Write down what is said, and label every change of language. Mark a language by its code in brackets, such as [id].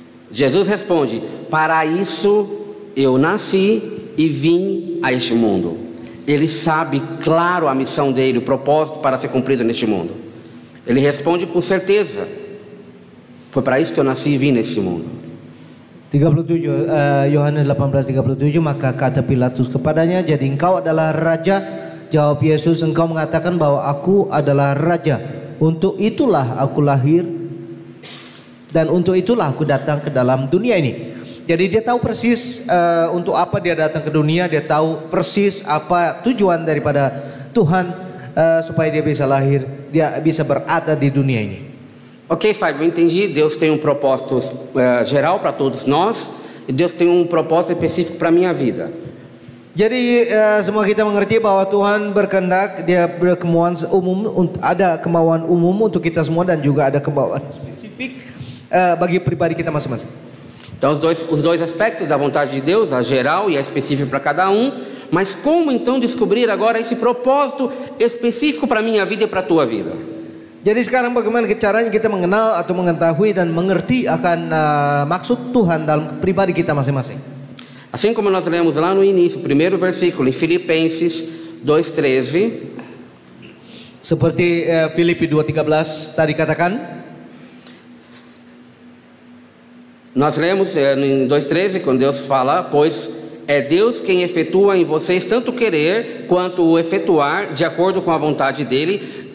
[pt] Jesus responde: para isso eu nasci e vim a este mundo. Ele sabe claro a missão dele, o propósito para ser cumprido neste mundo. Ele responde com certeza: foi para isso que eu nasci e vim neste mundo. [id] 37 Yohanes 18:37, maka kata Pilatus kepadanya, jadi engkau adalah raja? Jawab Yesus, engkau mengatakan bahwa aku adalah raja. Untuk itulah aku lahir dan untuk itulah aku datang ke dalam dunia ini. Jadi dia tahu persis untuk apa dia datang ke dunia, dia tahu persis apa tujuan daripada Tuhan supaya dia bisa lahir, dia bisa berada di dunia ini. [pt] Ok, Fábio, eu entendi. Deus tem um propósito geral para todos nós e Deus tem um propósito específico para a minha vida. [id] Jadi semua kita mengerti bahwa Tuhan berkehendak, dia berkemauan umum, ada kemauan umum untuk kita semua dan juga ada kemauan spesifik bagi pribadi kita masing-masing. [pt] Então os dois aspectos da vontade de Deus, a geral e a específica para cada um. Mas como então descobrir agora esse propósito específico para a minha vida e para a tua vida? [id] Jadi sekarang bagaimana caranya kita mengenal atau mengetahui dan mengerti akan maksud Tuhan dalam pribadi kita masing-masing. [pt] Assim como nós lemos lá no início, o primeiro versículo em Filipenses 2:13. [id] Seperti Filipi 2:13 tadi katakan. [pt] Nós lemos em 2:13 quando Deus fala, pois é Deus quem efetua em vocês tanto querer quanto o efetuar de acordo com a vontade dele.